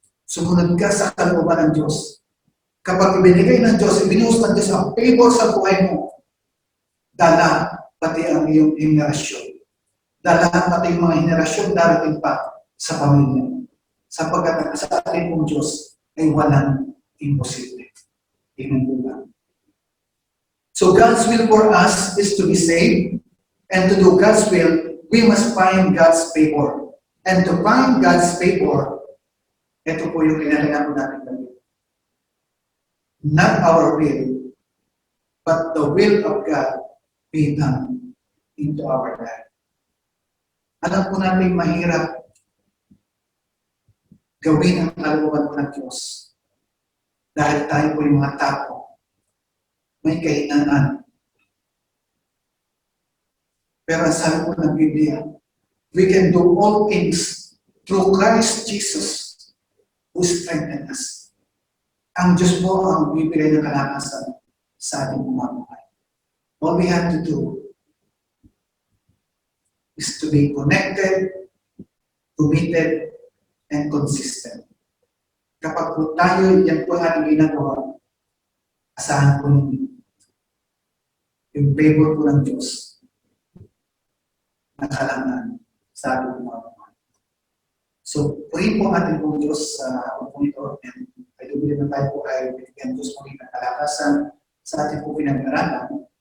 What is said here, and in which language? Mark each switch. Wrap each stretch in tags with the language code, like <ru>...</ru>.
<tl>Sumunod ka sa kalooban ng Diyos. Kapag ibinigay ng Diyos, ibinuhos ng Diyos ang favor sa buhay mo, dala pati ang iyong henerasyon. Dala pati yung mga henerasyon darating pa sa pamilya. Sapagkat sa ating pong Diyos ay walang imposible. Amen po ba?</tl> <en>So God's will for us is to be saved, and to do God's will, we must find God's favor. And to find God's favor,</en> <tl>ito po yung kailangan natin gawin.</tl> <en>Not our will, but the will of God be done into our life.</en> <tl>Alam po natin mahirap gawin ang kalooban po ng Diyos. Dahil tayo po yung mga tao, may kahinaan. Pero ang sabi po ng Biblia,</tl> <en>we can do all things through Christ Jesus who strengthens us.</en> <tl>Ang Diyos po ang bibigay ng kalakasan sa ating buhay.</tl> <en>All we have to do is to be connected, committed, and consistent.</en> <tl>Kapag po tayo, yan po ang ating ginagawa, asahan po ninyo yung favor po ng Diyos na kalangan sa ating mga buhay. So, purihin po ang ating pong Diyos sa hapon po ito,</tl> <en>and I do believe</en> <tl>na tayo po ay binigyan Diyos po ng kalakasan sa ating po pinag-aralan.</tl>